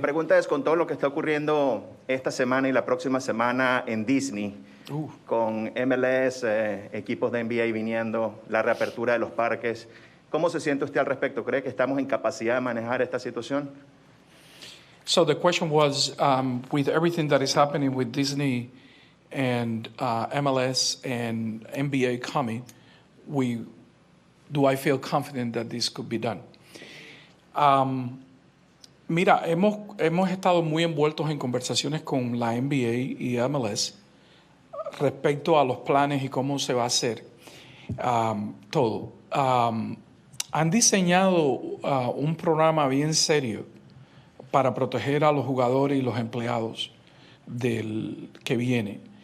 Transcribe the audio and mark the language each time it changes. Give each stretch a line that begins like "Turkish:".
Spanish: La pregunta es, con todo lo que está ocurriendo esta semana y la próxima semana en Disney, con MLS, equipos de NBA viniendo, la reapertura de los parques, ¿cómo se siente usted al respecto? ¿Cree que estamos en capacidad de manejar esta situación?
English: So the question was, with everything that is happening with Disney and MLS and NBA coming, do I feel confident that this could be done?
Spanish: Mira, hemos estado muy envueltos en conversaciones con la NBA y MLS respecto a los planes y cómo se va a hacer todo. Han diseñado un programa bien serio para proteger a los jugadores y los empleados del que viene.